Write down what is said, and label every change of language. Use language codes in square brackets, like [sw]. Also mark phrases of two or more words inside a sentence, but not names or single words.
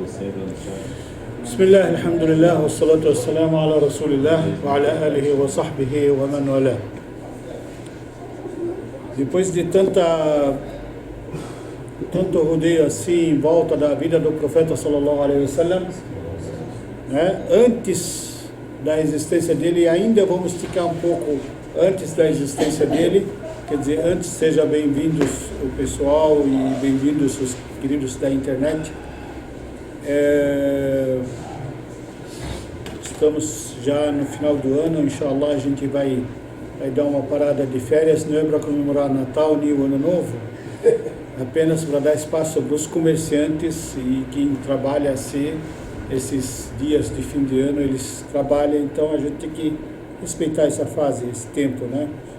[ar] بسم الله الحمد لله والصلاة والسلام على رسول الله وعلى آله وصحبه ومن والاه. [pt] Depois de tanto rodeio assim em volta da vida do profeta [ar] صلى الله عليه وسلم, [pt] né, antes da existência dele, e ainda vamos esticar um pouco antes da existência dele, quer dizer, antes, seja bem-vindos o pessoal e bem-vindos os queridos da internet. Estamos já no final do ano, inshallah a gente vai dar uma parada de férias, não é para comemorar Natal nem o Ano Novo, apenas para dar espaço para os comerciantes e quem trabalha assim, esses dias de fim de ano eles trabalham, então a gente tem que respeitar essa fase, esse tempo, né?